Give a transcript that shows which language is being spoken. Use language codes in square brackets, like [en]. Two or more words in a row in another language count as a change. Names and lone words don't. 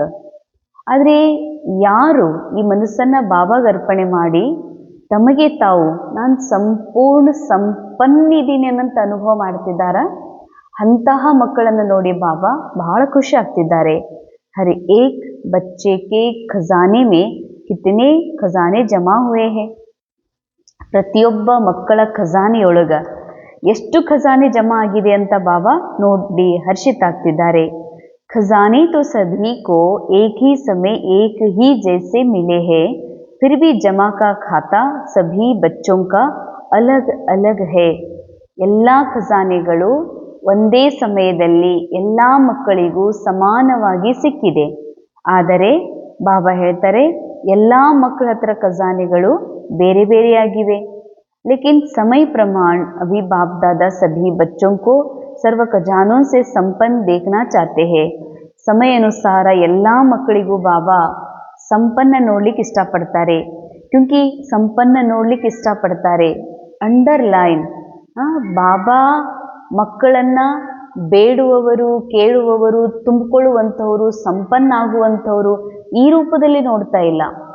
[kn] ಆದರೆ ಯಾರು ಈ ಮನಸ್ಸನ್ನು ಬಾಬಾಗೆ ಅರ್ಪಣೆ ಮಾಡಿ ತಮಗೆ ತಾವು ನಾನು ಸಂಪೂರ್ಣ ಸಂಪನ್ನಿದ್ದೀನಿ ಅನ್ನಂತ ಅನುಭವ ಮಾಡ್ತಿದ್ದಾರ, ಅಂತಹ ಮಕ್ಕಳನ್ನು ನೋಡಿ ಬಾಬಾ ಬಹಳ ಖುಷಿ ಆಗ್ತಿದ್ದಾರೆ. [hi] हर एक बच्चे के खजाने में कितने खजाने जमा हुए हैं. [kn] ಪ್ರತಿಯೊಬ್ಬ ಮಕ್ಕಳ ಖಜಾನೆಯೊಳಗ ಎಷ್ಟು ಖಜಾನೆ ಜಮಾ ಆಗಿದೆ ಅಂತ ಬಾಬಾ ನೋಡಿ ಹರ್ಷಿತಾಗ್ತಿದ್ದಾರೆ. [hi] ಖಜಾನೆ तो सभी को एक ही समय एक ही जैसे मिले हैं, फिर भी जमा का खाता सभी बच्चों का अलग अलग है. [kn] ಎಲ್ಲ ಖಜಾನೆಗಳು ಒಂದೇ ಸಮಯದಲ್ಲಿ ಎಲ್ಲ ಮಕ್ಕಳಿಗೂ ಸಮಾನವಾಗಿ ಸಿಕ್ಕಿದೆ. ಆದರೆ ಬಾಬಾ ಹೇಳ್ತಾರೆ, ಎಲ್ಲ ಮಕ್ಕಳ ಹತ್ರ ಖಜಾನೆಗಳು ಬೇರೆ ಬೇರೆಯಾಗಿವೆ. [hi] लेकिन समय प्रमाण अभी बाप दादा सभी बच्चों को सर्व खजानों से संपन्न देखना चाहते हैं. [kn] ಸಮಯ ಅನುಸಾರ ಎಲ್ಲ ಮಕ್ಕಳಿಗೂ ಬಾಬಾ ಸಂಪನ್ನ ನೋಡ್ಲಿಕ್ಕೆ ಇಷ್ಟಪಡ್ತಾರೆ. ಕ್ಯೂಂಕಿ ಸಂಪನ್ನ ನೋಡ್ಲಿಕ್ಕೆ ಇಷ್ಟಪಡ್ತಾರೆ. ಅಂಡರ್ಲೈನ್, ಬಾಬಾ ಮಕ್ಕಳನ್ನ ಬೇಡುವವರು, ಕೇಳುವವರು, ತುಂಬಿಕೊಳ್ಳುವಂಥವರು, ಸಂಪನ್ನ ಆಗುವಂಥವರು ಈ ರೂಪದಲ್ಲಿ ನೋಡ್ತಾ ಇಲ್ಲ.